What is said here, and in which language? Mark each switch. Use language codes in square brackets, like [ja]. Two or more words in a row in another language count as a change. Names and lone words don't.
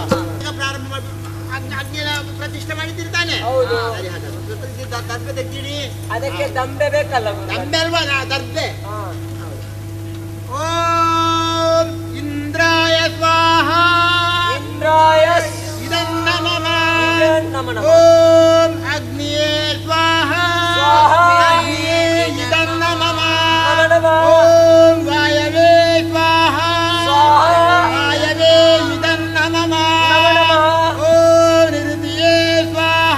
[kn] ಯಾಗ ಪ್ರಾರಂಭ ಮಾಡಿ ಅಗ್ನಿಯ ಪ್ರತಿಷ್ಠೆ ಮಾಡಿದ್ದಿರ್ತಾನೆ. ಸರಿ, ಹಾಗಾದ್ರೆ ದರ್ಬೆ ತೆಗ್ದಿಡಿ. ಅದಕ್ಕೆ ದಂಬೆ ಬೇಕಲ್ಲ? ದಂಬೆ ಅಲ್ವಾ, ದರ್ಬೆ. [sa] ಓಂ ಇಂದ್ರಾಯ ಸ್ವಾಹ. ಇಂದ್ರಾಯ ನಮಃ. ಓಂ ಅಗ್ನಿಯೇ ಸ್ವಾಹ. ಅಗ್ನಿಯೇ ನಮಃ. ಓಂ ವಾಯವೇ ಸ್ವಾಹ. ವಾಯವೇ ನಮಃ. ಓಂ ನಿರುತಿಯೇ ಸ್ವಾಹ.